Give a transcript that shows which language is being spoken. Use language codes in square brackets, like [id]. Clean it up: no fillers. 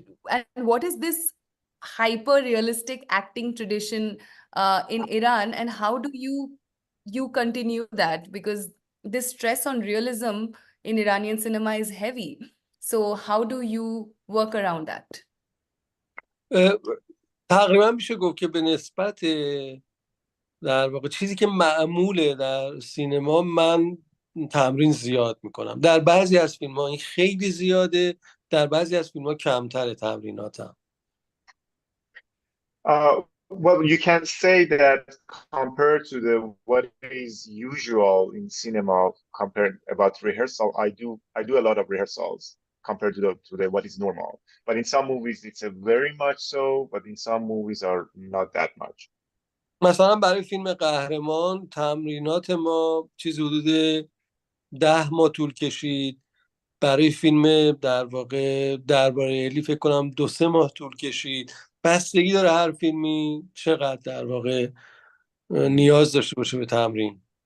[en] And what is this hyper realistic acting tradition in Iran, and how do you continue that? Because this stress on realism in Iranian cinema is heavy. So how do you work around that? [fa] تقریبا میشه گفت که به نسبت در واقع چیزی که معموله در سینما، من تمرین زیاد میکنم. در بعضی از فیلم ها این خیلی زیاده، در بعضی از فیلم ها کمتر تمریناتم. [en] Well, you can say that compared to what is usual in cinema, compared about rehearsal, I do a lot of rehearsals compared to what is normal. But in some movies it's a very much so, but in some movies are not that much. [fa] مثلا برای فیلم قهرمان تمرینات ما چیز حدود 10 ماه طول کشید. برای فیلم در واقع درباره الی فکر کنم 2-3 ماه طول کشید. بستگی داره هر فیلمی چقدر در واقع نیاز داشته باشه به تمرین.